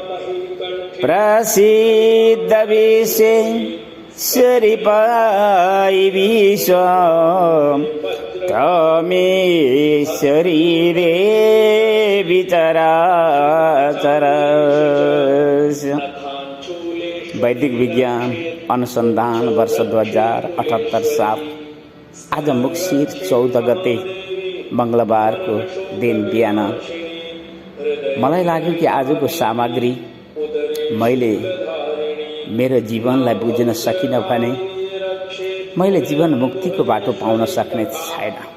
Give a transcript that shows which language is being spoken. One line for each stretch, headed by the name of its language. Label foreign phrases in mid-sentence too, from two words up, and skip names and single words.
Sanskrit: प्रसीद विश्वेश्वरी विश्व त्वमेश्वरी देवी चराचरस्य।
Nepali: वैदिक विज्ञान अनुसन्धान वर्ष 2078 साल आज मुक्सिर 14 गते मंगलबारको दिन बिहान मलाई लाग्यो कि आजको सामग्री मैले मेरो जीवनलाई बुझ्न सकिनँ भने मैले जीवन मुक्तिको बाटो पाउन सक्ने छैन।